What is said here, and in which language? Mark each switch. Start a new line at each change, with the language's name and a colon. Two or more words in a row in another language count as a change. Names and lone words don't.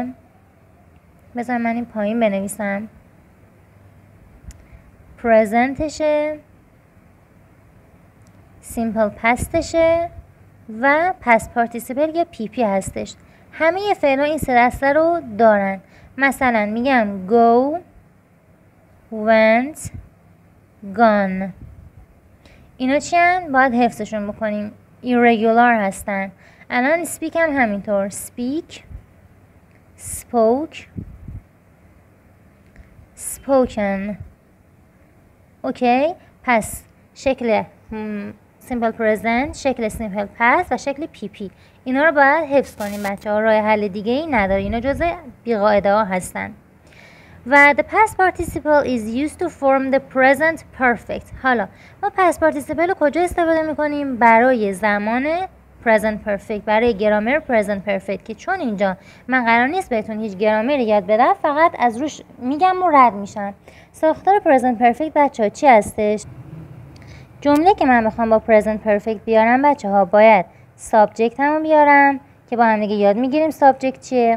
Persian: بذار من این پایین بنویسم. پرزنتشه،
English: simple pastشه
Persian: و
English: past participle
Persian: یا پی پی هستش. همه فعل ها این 3 دسته رو دارن. مثلا میگم
English: go، went، gone.
Persian: اینا چی هن؟ باید حفظشون بکنیم. irregular هستن. الان speak هم همینطور.
English: speak، spoke، spoken.
Persian: اوکی؟ پس شکل
English: simple present،
Persian: شکل
English: simple past
Persian: و شکل پی پی. اینا رو باید حفظ کنیم بچه ها. راه حل دیگه ای نداره. اینا جزء بیقاعده ها هستن.
English: و the past participle is used to form the present perfect.
Persian: حالا ما
English: past participle
Persian: رو کجا استفاده میکنیم؟ برای زمان
English: present perfect،
Persian: برای گرامر
English: present perfect،
Persian: که چون اینجا من قرار نیست بهتون هیچ گرامری یاد بدم، فقط از روش میگم و رد میشم. ساختار
English: present perfect
Persian: بچه ها چی هستش؟ جمله که من بخوام با
English: present perfect
Persian: بیارم بچه ها، باید subject هم بیارم که با هم دیگه یاد میگیریم subject چیه.